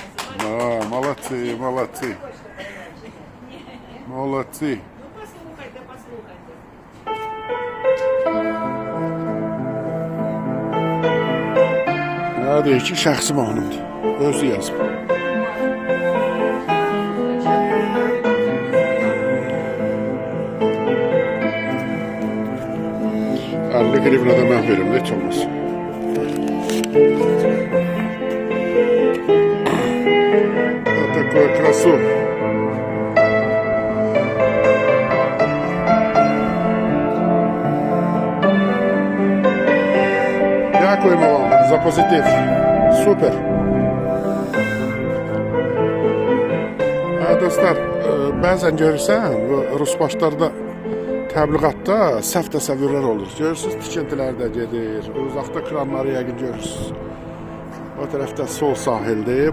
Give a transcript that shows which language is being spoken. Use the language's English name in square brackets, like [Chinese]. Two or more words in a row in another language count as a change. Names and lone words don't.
[Ukrainian] Молодці, молодці. Молодці. Ну послухайте, послухайте. [Azerbaijani] Ya deyir ki, şəxsi mahnımdır. Özü yazıb. 50 qrivna da mən verim, heç olmaz. [Russian] Вот такую красу. [Ukrainian] Дякуємо вам за позитив. Супер. [Azerbaijani] Dostlar, bəzən görürsən, Rus başlarda təbliğatda səhv təsəvvürlər olur. Görürsünüz, tikintilər də gedir. Uzaqda kranları yəqin görürsünüz. O tərəfdə sol sahildir.